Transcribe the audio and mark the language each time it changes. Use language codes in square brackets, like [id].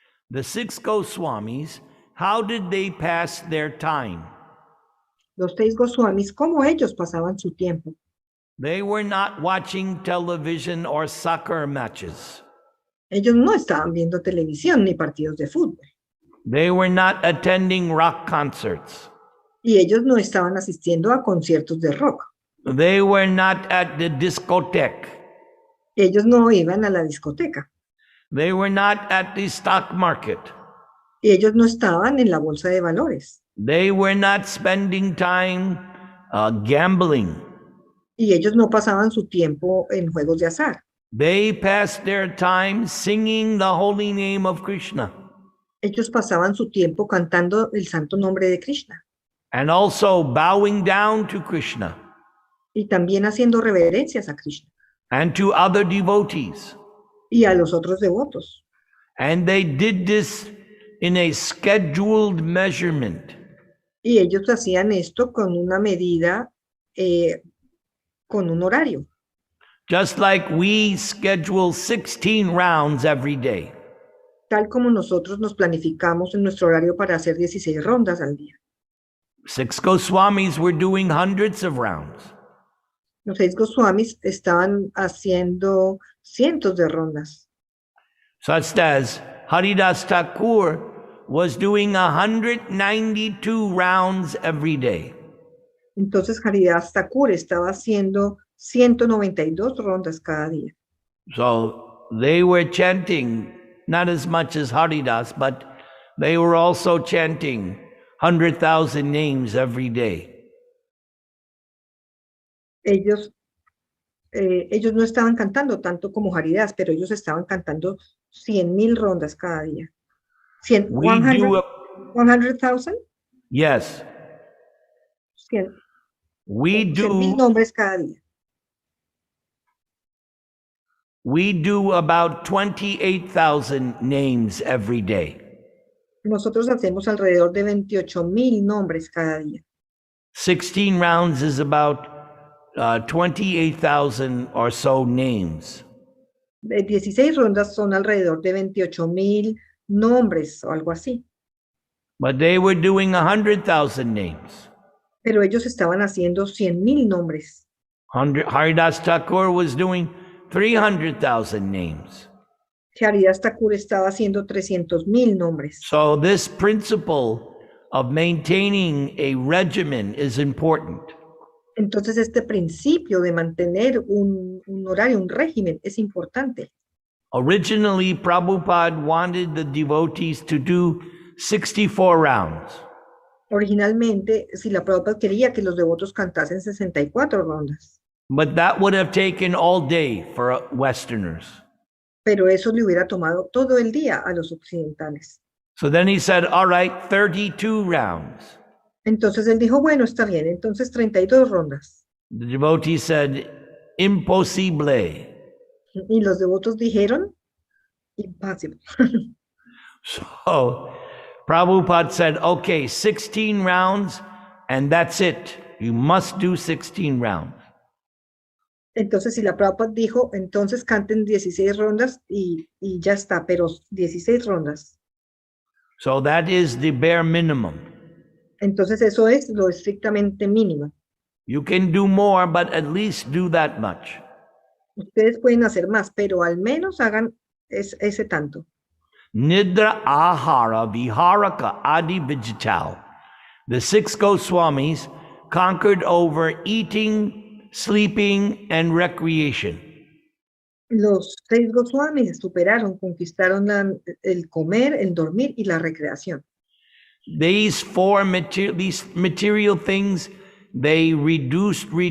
[en] The six Goswamis, how did they pass their time? [es] Los 6 Goswamis, ¿cómo ellos pasaban su tiempo? [en] They were not watching television or soccer matches. [es] Ellos no estaban viendo televisión ni partidos de fútbol. [en] They were not attending rock concerts. [es] Y ellos no estaban asistiendo a conciertos de rock. [en] They were not at the discotheque. [es] Ellos no iban a la discoteca. [en] They were not at the stock market. [es] Y ellos no estaban en la bolsa de valores. [en] They were not spending time gambling. [es] Y ellos no pasaban su tiempo en juegos de azar. [en] They passed their time singing the holy name of Krishna. [es] Ellos pasaban su tiempo cantando el santo nombre de Krishna. [en] And also bowing down to Krishna. [es] Y también haciendo reverencias a Krishna. [en] And to other devotees. [es] Y a los otros devotos. [en] And they did this in a scheduled measurement. [es] Y ellos hacían esto con una medida, con un horario. [en] Just like we schedule 16 rounds every day. [es] Tal como nosotros nos planificamos en nuestro horario para hacer 16 rondas al día. [en] 6 Goswamis were doing hundreds of rounds. [es] Los 6 Goswamis estaban haciendo cientos de rondas. [en] Such as Haridas Thakur was doing 192 rounds every day. [es] Entonces Haridas Thakur estaba haciendo 192 rondas cada día. [en] So they were chanting, not as much as Haridas, but they were also chanting 100,000 names every day. [es] Ellos no estaban cantando tanto como Haridas, pero ellos estaban cantando 100,000 rondas cada día. [en] 100,000? Yes. [es] 100,000 nombres cada día. [en] We do about 28,000 names every day. [es] Nosotros hacemos alrededor de 28,000 nombres cada día. [en] 16 rounds is about 28,000 or so names. [es] 16 rondas son alrededor de 28,000 nombres o algo así. [en] But they were doing 100,000 names. [es] Pero ellos estaban haciendo 100,000 nombres. [en] Haridas Thakur was doing 300,000 names. [es] Haridas Thakur estaba haciendo 300,000 nombres. [en] So this principle of maintaining a regimen is important. [es] Entonces este principio de mantener un horario, un régimen, es importante. [en] Originally, Prabhupada wanted the devotees to do 64 rounds. [es] Originalmente, Srila Prabhupada quería que los devotos cantasen 64 rondas. [en] But that would have taken all day for Westerners. [es] Pero eso le hubiera tomado todo el día a los occidentales. [en] So then he said, all right, 32 rounds. [es] Entonces él dijo, bueno, está bien, entonces 32 rondas. [en] The devotee said, [es] imposible. Y los devotos dijeron, imposible. [en] So Prabhupada said, okay, 16 rounds, and that's it. You must do 16 rounds. [es] Entonces, si la Prabhupada dijo, entonces canten 16 rondas y ya está, pero 16 rondas. [en] So that is the bare minimum. [es] Entonces, eso es lo estrictamente mínimo. [en] You can do more, but at least do that much. [es] Ustedes pueden hacer más, pero al menos hagan ese tanto. [sa] Nidra ahara viharaka adi vijital. [en] The six Goswamis conquered over eating, sleeping, and recreation. [es] Los 6 Goswamis superaron, conquistaron el comer, el dormir y la recreación. [en] These material things, they reduced.